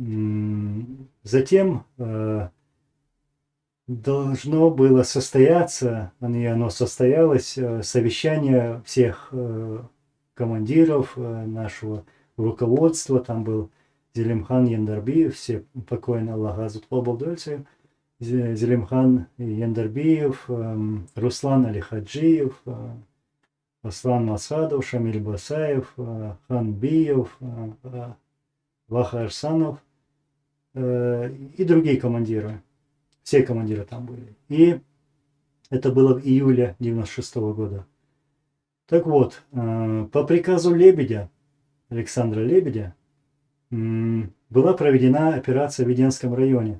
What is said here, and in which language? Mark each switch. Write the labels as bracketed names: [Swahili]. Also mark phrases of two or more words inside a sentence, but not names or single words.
[Russian] Затем должно было состояться, и оно состоялось, совещание всех командиров нашего руководства. Там был Зелимхан Яндарбиев, все покойно Аллах Азут Лобалдольцев, Зелимхан Яндарбиев, Руслан Алихаджиев, Аслан Масадов, Шамиль Басаев, Хан Биев, Ваха Арсанов и другие командиры. Все командиры там были. И это было в июле 96 года. Так вот, по приказу Лебедя, Александра Лебедя, была проведена операция в Веденском районе.